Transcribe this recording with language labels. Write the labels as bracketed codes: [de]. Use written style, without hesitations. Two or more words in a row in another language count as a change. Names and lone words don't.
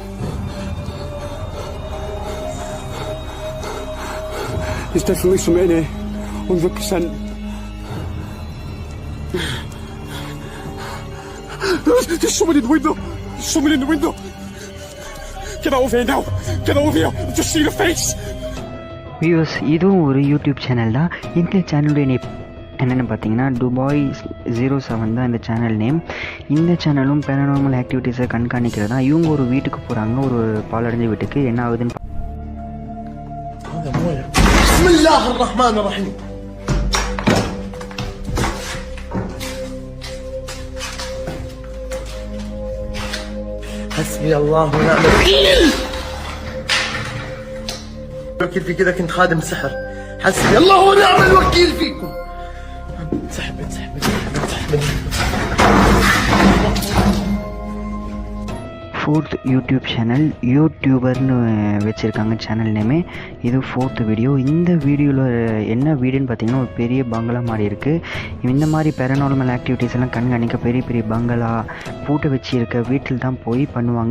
[en] There's definitely something in here, 100%. There's someone in the window. Get out of here now. Get out of here. I've just seen a face. [ta] வியூவர்ஸ், இதுவும் ஒரு [en] YouTube channel [ta] தான். இந்த சேனலுடைய நேம் என்னென்னு பார்த்தீங்கன்னா துபாய் 07 தான் இந்த [en] channel name. [ta] இந்த சேனலும் [en] paranormal activities [ta] கண்காணிக்கிறது தான். இவங்க ஒரு வீட்டுக்கு போகிறாங்க, ஒரு பாலடைஞ்ச வீட்டுக்கு. என்ன ஆகுதுன்னு [ar] பிஸ்மில்லாஹ் الرحمن الرحيم حسبي الله ونعم الوكيل. الوكيل في كذا، كنت خادم سحر. حسبي الله ونعم الوكيل فيكم. سحبت [en] fourth YouTube channel YouTuber [ta] வச்சுருக்காங்க [en] channel name. [ta] இது 4th வீடியோ. இந்த வீடியோவில் என்ன வீடுன்னு பார்த்தீங்கன்னா, ஒரு பெரிய பங்களா மாதிரி இருக்குது. இந்த மாதிரி [en] paranormal activities [ta] எல்லாம் கண்காணிக்க பெரிய பெரிய பங்களா பூட்டை வச்சுருக்க வீட்டில் தான் போய் பண்ணுவாங்க.